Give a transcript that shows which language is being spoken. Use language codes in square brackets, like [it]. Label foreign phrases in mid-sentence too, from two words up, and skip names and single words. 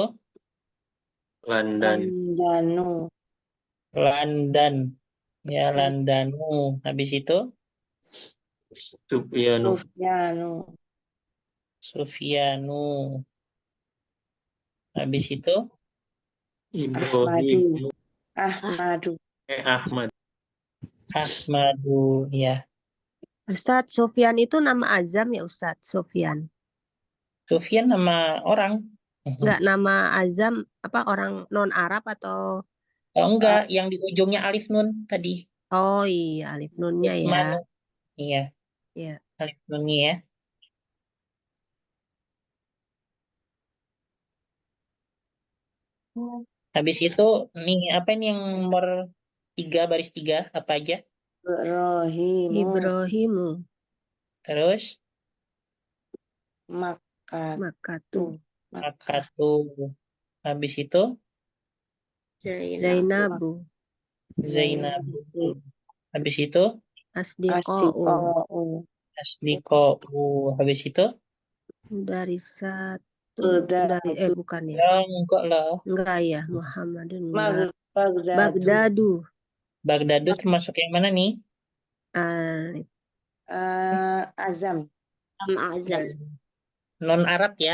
[id] Landan. Landanu. Landan ya, Landanu. Habis itu Supianu. Sufyanu. Sufyanu. Habis itu Ibrahim. Ahmadu. Ahmad. Ahmadu ya. Ustadz, Sofyan itu nama azam ya Ustadz, Sofyan. Sufyan nama orang. Enggak nama azam apa orang non Arab atau Oh enggak, yang di ujungnya alif nun tadi. oh iya alif nunnya ya. Usmanu. Iya, Ya. alif nunnya ya. Habis itu nih apa ini yang nomor 3 baris 3 apa aja? Ibrahimu. Ibrahimu Terus Makatu Makatu. Habis itu Zainabu Zainabu. Habis itu Asdiqo'u Asdiqo'u. Habis itu Mudarisatu bukan ya. ya enggak lah. Enggak ya Muhammadun enggak. Bagdadu. Bagdadu Bagdadu termasuk yang mana nih? Alif Azam. azam Non Arab ya,